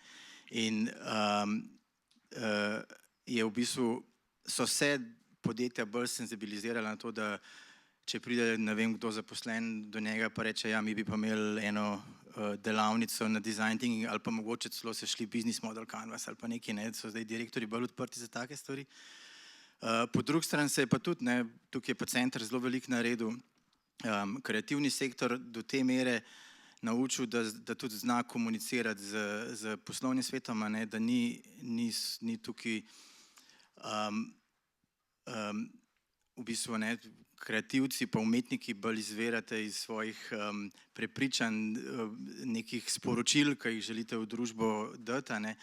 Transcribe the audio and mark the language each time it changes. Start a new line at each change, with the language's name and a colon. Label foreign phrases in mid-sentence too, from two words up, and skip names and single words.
Slovenian: In je v bistvu, so se podjetja bolj senzibilizirala na to, da če pride ne vem kdo zaposlen do njega pa reče, ja, mi bi pa imeli eno delavnico na
English: design thinking
Slovenian: ali pa mogoče celo se šli
English: business model canvas
Slovenian: ali pa nekaj, ne, so zdaj direktorji bolj odprti za take stvari. Po drugi strani se je pa tudi, ne, tukaj je pa center zelo veliko naredil, kreativni sektor do te mere naučil, da tudi zna komunicirati z poslovnim svetom, ne, da ni tukaj v bistvu ne, kreativci pa umetniki bolj izvirate iz svojih prepričanj, nekih sporočil, ki jih želite v družbo dati, ne.